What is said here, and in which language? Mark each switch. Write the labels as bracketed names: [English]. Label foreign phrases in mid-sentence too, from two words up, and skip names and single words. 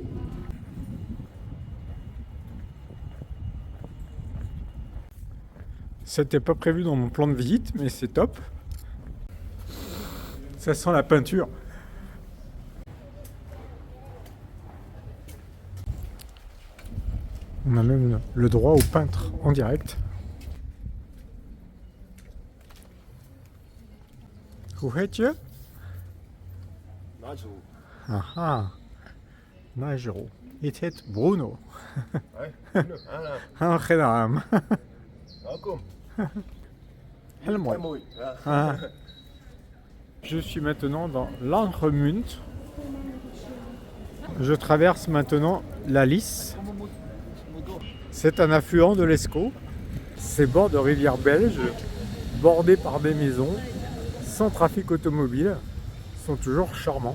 [French] C'était pas prévu dans mon plan de visite, mais c'est top. Ça sent la peinture. On a même le droit au peintre en direct. [Dutch] Hoe heet je? Nigel. Aha, Nigel. Het heet Bruno. Hoi, Bruno. Aangenaam. Welkom. Heel mooi. Mooi. Ja. Ah. [French] Je suis maintenant dans Langemunt. Je traverse maintenant la Lys. C'est un affluent de l'Escaut. Ces bords de rivière belge, bordés par des maisons, sans trafic automobile, sont toujours charmants.